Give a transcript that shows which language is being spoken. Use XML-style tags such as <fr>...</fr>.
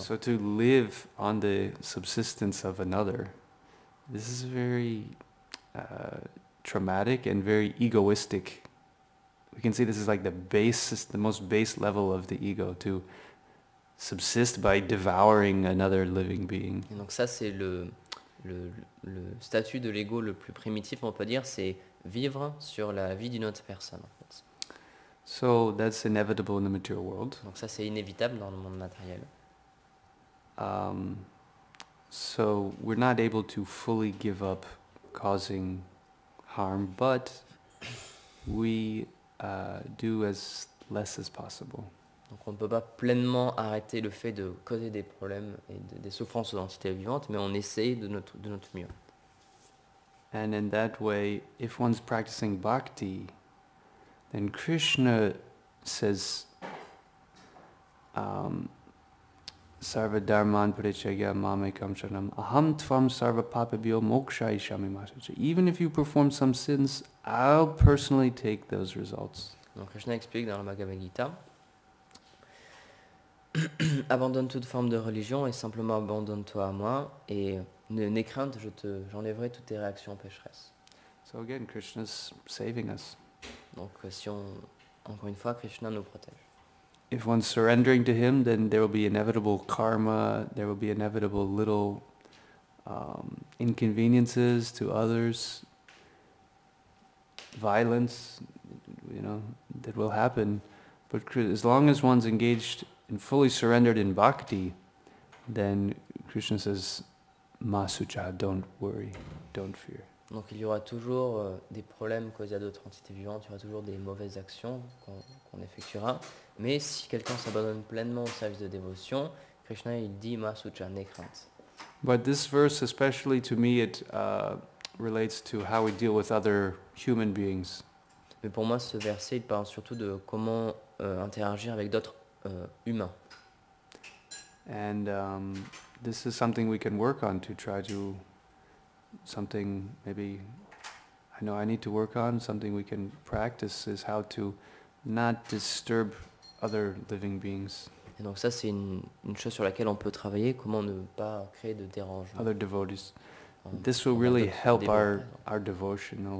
<en>So to live on the subsistence of another, this is very traumatic and very egoistic. We can see this is like the most base level of the ego, to subsist by devouring another living being.</en> <fr>Et donc ça, c'est le statut de l'ego le plus primitif, on peut dire, c'est vivre sur la vie d'une autre personne, en fait.</fr> <en>So that's inevitable in the material world.</en> <fr>Donc ça, c'est inévitable dans le monde matériel.</fr> <en>So we're not able to fully give up causing harm, but we do as less as possible.</en> <fr>Donc on ne peut pas pleinement arrêter le fait de causer des problèmes et des souffrances aux entités vivantes, mais on essaye de notre mieux.</fr> <en>And in that way, if one's practicing bhakti, then Krishna says,</en> <sa>Sarva dharman parichaya mamekam sharanam aham tvam sarva papabhyo mokshayishami masacha.</sa> <en>Even if you perform some sins, I'll personally take those results.</en> <fr>Donc Krishna explique dans la Bhagavad Gita, abandonne toute forme de religion et simplement abandonne-toi à moi et n'aie crainte, j'enlèverai toutes tes réactions pécheresses.</fr> <en>So again, Krishna's saving us.</en> <fr>Donc encore une fois, Krishna nous protège.</fr> <en>If one's surrendering to him, then there will be inevitable karma, there will be inevitable little inconveniences to others, violence, that will happen. But as long as one's engaged and fully surrendered in bhakti, then Krishna says, Masucha, don't worry, don't fear.</en> <fr>Donc il y aura toujours des problèmes causés à d'autres entités vivantes, il y aura toujours des mauvaises actions qu'on effectuera. Mais si quelqu'un s'abandonne pleinement au service de dévotion, Krishna il dit Masucha, n'aie crainte.</fr> <en>But this verse, especially to me, it relates to how we deal with other human beings.</en> <fr>Mais pour moi, ce verset, il parle surtout de comment interagir avec d'autres humains.</fr> <en>And this is something we can work on to try to, something maybe I know I need to work on, something we can practice is how to not disturb other living beings.</en> <fr>Et donc ça, c'est une chose sur laquelle on peut travailler, comment ne pas créer de dérangement.</fr> <en>Other devotees. This will really help our devotional</en>